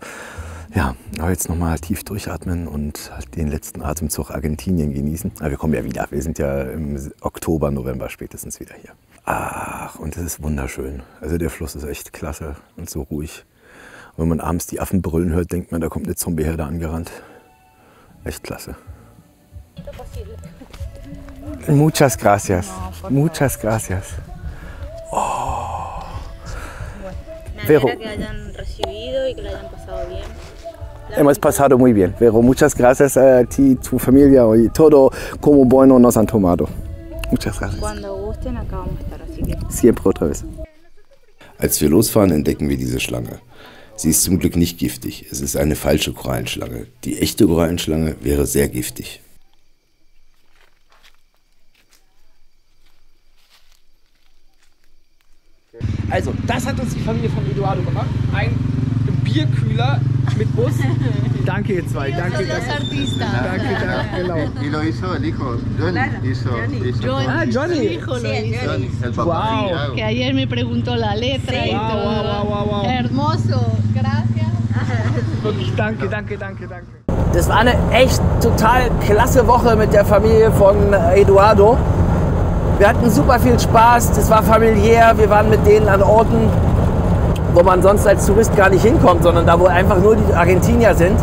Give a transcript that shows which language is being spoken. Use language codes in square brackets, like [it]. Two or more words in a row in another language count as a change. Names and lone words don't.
[de] Ja, aber jetzt nochmal tief durchatmen und den letzten Atemzug Argentinien genießen. Aber wir kommen ja wieder. Wir sind ja im Oktober, November spätestens wieder hier. Ach, und es ist wunderschön. Also der Fluss ist echt klasse und so ruhig. Und wenn man abends die Affen brüllen hört, denkt man, da kommt eine Zombieherde angerannt. Echt klasse. [es] Muchas gracias. Muchas gracias. Oh. Vero. Hemos pasado muy bien. Vero, muchas gracias a ti, tu familia y todo como bueno nos han tomado. Muchas gracias. Cuando gusten, acá vamos a estar, así que... Siempre otra vez. [de] Als wir losfahren, entdecken wir diese Schlange. Sie ist zum Glück nicht giftig. Es ist eine falsche Korallenschlange. Die echte Korallenschlange wäre sehr giftig. Also, das hat uns die Familie von Eduardo gemacht. Ein Bierkühler mit Bus. Danke, ihr zwei. Danke, danke, genau. [es] Y lo hizo el hijo, Johnny. Ah, Johnny. Hijo lo hizo. Johnny, el papá de Wow. Thiago. Que ayer me preguntó la letra y todo. Wow. Hermoso, gracias. [de] Wirklich, danke. Das war eine echt total klasse Woche mit der Familie von Eduardo. Wir hatten super viel Spaß, das war familiär, wir waren mit denen an Orten, wo man sonst als Tourist gar nicht hinkommt, sondern da, wo einfach nur die Argentinier sind.